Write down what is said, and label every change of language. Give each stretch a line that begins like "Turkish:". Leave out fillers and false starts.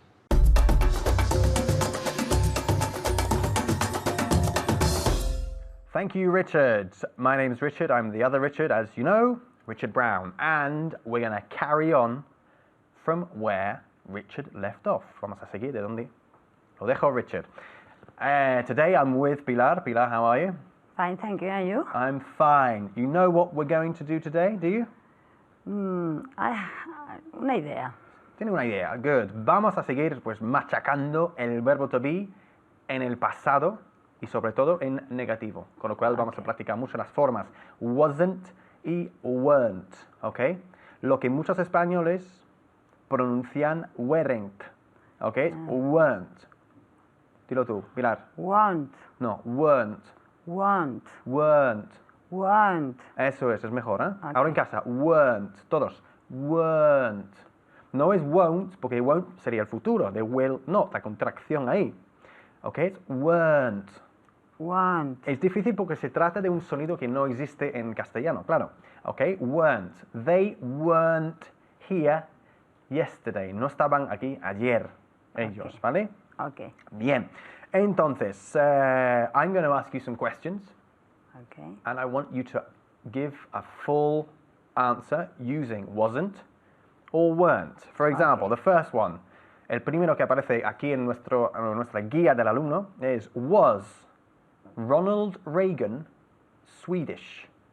English: Thank you, Richard. My name is Richard. I'm the other Richard, as you know, Richard Brown. And we're going to carry on from where Richard left off.
Spanish: Vamos a seguir de donde lo dejó Richard.
English: Today I'm with Pilar. Pilar, how are you? Fine, thank you. And you? I'm fine. You know what we're going to do today, do you?
Spanish: Una idea. Tiene una idea.
English: Good.
Spanish: Vamos a seguir pues machacando el verbo to be en el pasado y sobre todo en negativo. Con lo cual vamos a practicar mucho las formas wasn't y weren't. ¿Ok? Lo que muchos españoles pronuncian weren't. ¿Ok? Weren't. Dilo tú, Pilar.
English: Want. No, weren't. Want. Weren't. Want.
Spanish: Eso es mejor, ¿eh?
English: Okay.
Spanish: Ahora en casa, weren't. Todos. Weren't. No es won't, porque won't sería el futuro, de will not, la contracción ahí. ¿Ok? Es weren't.
English: Want.
Spanish: Es difícil porque se trata de un sonido que no existe en castellano, claro. ¿Ok? Weren't.
English: They weren't here yesterday.
Spanish: No estaban aquí ayer ellos, ¿vale?
English: Okay.
Spanish: Bien.
English: Entonces, I'm going to ask you some questions. Okay. And I want you to give a full answer using wasn't or weren't. For example, the first one,
Spanish: el primero que aparece aquí en nuestra guía del alumno es
English: was Ronald Reagan Swedish?